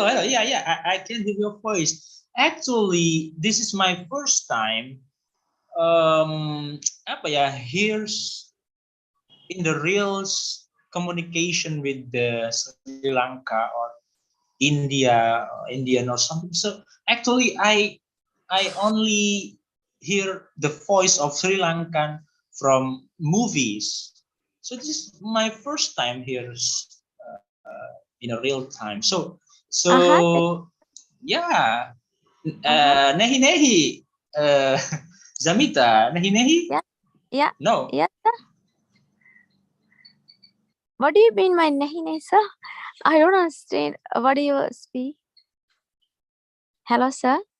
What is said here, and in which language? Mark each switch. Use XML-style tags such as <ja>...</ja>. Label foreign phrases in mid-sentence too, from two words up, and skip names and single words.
<en>Yeah, I can hear your voice. Actually, this is my first time here's in the real communication with the Sri Lanka or Indian or something. So actually, I only hear the voice of Sri Lankan from movies. So this is my first time here in a real time. So yeah,</en> <hi>नहीं नहीं, Zamita, नहीं नहीं.</hi> <en>Yeah. No. Yes, sir. What do you mean by</en> <hi>नहीं नहीं,</hi> <en>sir? I don't understand. What do you speak? Hello, sir.</en>